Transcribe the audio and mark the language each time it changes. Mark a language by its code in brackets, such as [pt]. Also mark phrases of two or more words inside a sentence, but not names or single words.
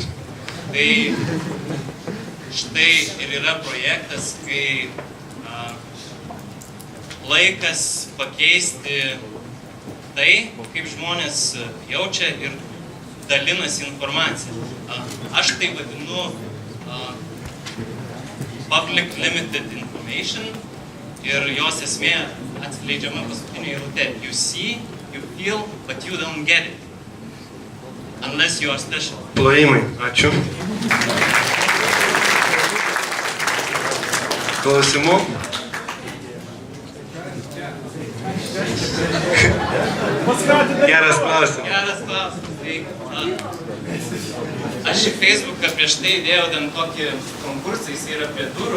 [lt] Tai štai ir yra projektas, kai laikas pakeisti tai, kaip žmonės jaučia ir dalinasi informacija. Aš tai vadinu [en] public limited information [lt] ir jos esmė atskleidžiama paskutinė eilutė. [en] You see, you feel, but you don't get it. Unless you are special. [lt] Plojimai, ačiū. Klausimų? Geras klausimas. Geras klausimas. Aš į Facebooką prieš tai įdėjau ten tokį konkursą, jis yra prie durų.